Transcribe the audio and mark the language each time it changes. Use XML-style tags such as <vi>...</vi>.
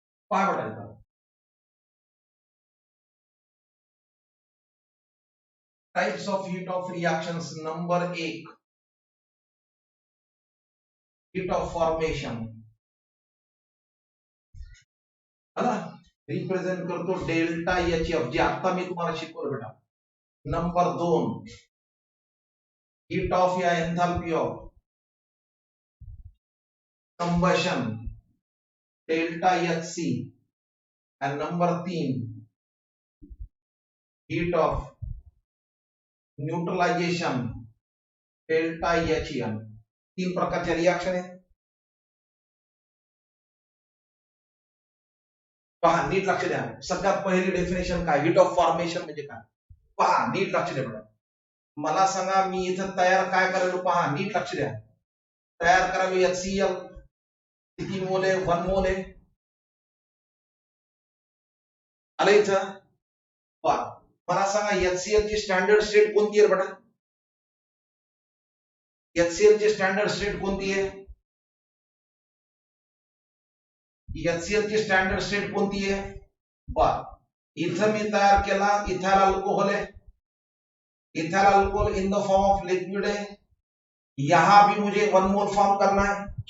<mr>पहा बेटा, types of heat of reactions, number 1 heat of formation, है ना, रिप्रेझेंट करतो डेल्टा एचएफ, जे आता मी तुम्हाला शिकवलं बेटा. नंबर 2 हीट ऑफ या enthalpy of combustion, delta HC. End number 3 heat of neutralisation, delta HN. 3 प्रकारच्या रिएक्शन आहे. पहा नीट लक्ष द्या. सगळ्यात पहिली डेफिनेशन काय, हीट ऑफ फॉर्मेशन म्हणजे काय, पहा नीट लक्ष द्या. मला सांगा, मी इथं तयार काय करायलो, पहा नीट लक्ष द्या. तयार करावे HCl, किती मोल आहे, 1 मोल आहे. आलं इथं. पहा मला सांगा HCl ची स्टँडर्ड स्टेट कोणती आहे बेटा, HCl ची स्टँडर्ड स्टेट कोणती आहे? HCl ची स्टँडर्ड स्टेट कोणती आहे? बर, इथं मी तयार केला इथाइल अल्कोहल है, ethyl alcohol in the form of liquid है,</mr> <hi>यहां भी मुझे 1 मोल फॉर्म करना है।</hi>